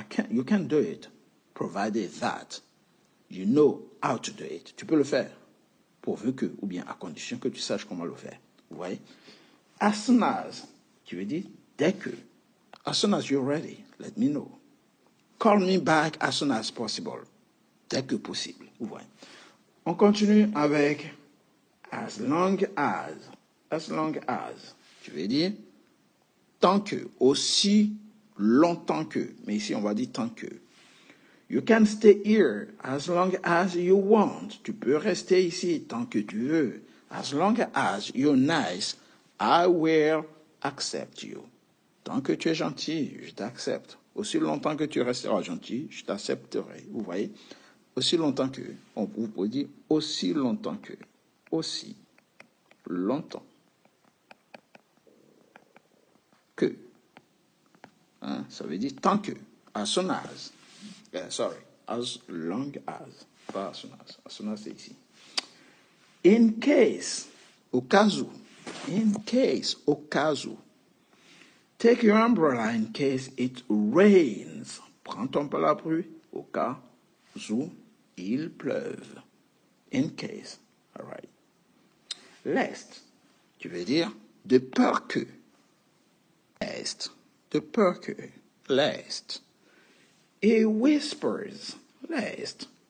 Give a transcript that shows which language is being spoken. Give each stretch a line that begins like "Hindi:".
English: You can do it, provided that. You know how to do it.
French: Tu peux le faire, pourvu que, ou bien à condition que tu saches comment le faire. Vous voyez? As soon as, tu veux dire dès que.
English: As soon as you're ready, let me know. Call me back as soon as possible.
French: Dès que possible. Vous voyez? On continue avec as long as. As long as. Tu veux dire tant que, aussi longtemps que. Mais ici, on va dire tant que.
English: You can stay here as long as you want.
French: Tu peux rester ici tant que tu veux.
English: As long as you're nice, I will accept you.
French: Tant que tu es gentil, je t'accepte. Aussi longtemps que tu resteras gentil, je t'accepterai. Vous voyez? Aussi longtemps que, vous pouvez dire aussi longtemps que, aussi longtemps que. Hein? Ça veut dire tant que, as soon as. As long as. Pas as soon as. As soon as, c'est ici. In case, au cas où. In case, au cas où.
English: Take your umbrella in case it rains.
French: Prends ton parapluie au cas où il pleuve.
English: In case. All right.
French: Lest, tu veux dire de peur que. Lest, de peur que. Lest. He whispers. Lest.